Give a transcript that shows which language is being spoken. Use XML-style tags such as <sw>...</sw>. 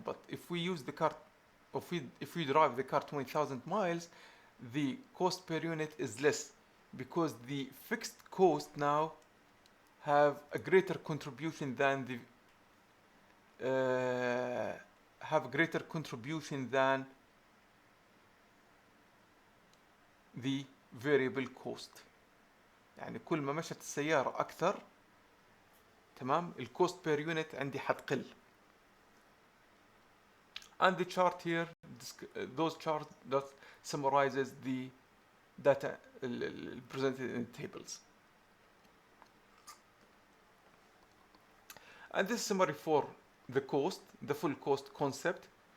<en>But if we use the car, if we drive the car 20,000 miles, the cost per unit is less, because the fixed cost now have a greater contribution than the variable cost.</en> <ar>يعني كل ما مشت السيارة أكثر، تمام، الكوست بير يونت عندي حتقل.</ar> <en>And the chart here, those chart that summarizes the data presented in tables. And this summary for the cost, the full cost concept.</en>